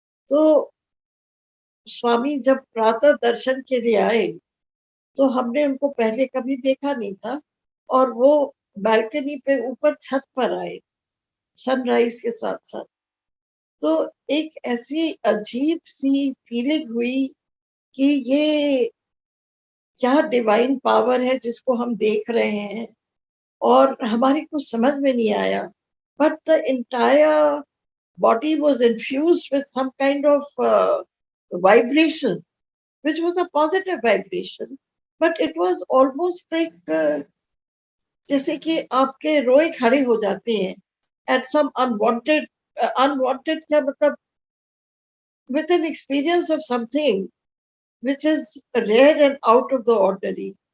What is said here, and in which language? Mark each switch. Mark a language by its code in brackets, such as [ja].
[hi] तो स्वामी जब प्रातः दर्शन के लिए आए तो हमने उनको पहले कभी देखा नहीं था, और वो बालकनी पे ऊपर छत पर आए सनराइज के साथ साथ. तो एक ऐसी अजीब सी फीलिंग हुई कि ये क्या डिवाइन पावर है जिसको हम देख रहे हैं, और हमारी कुछ समझ में नहीं आया. [en] But the entire body was infused with some kind of vibration, which was a positive vibration. But it was almost like [hi] जैसे कि आपके रोए खड़े हो जाते हैं [en] at some unwanted, unwanted [hi] क्या मतलब, [en] With an experience of something which is rare and out of the ordinary.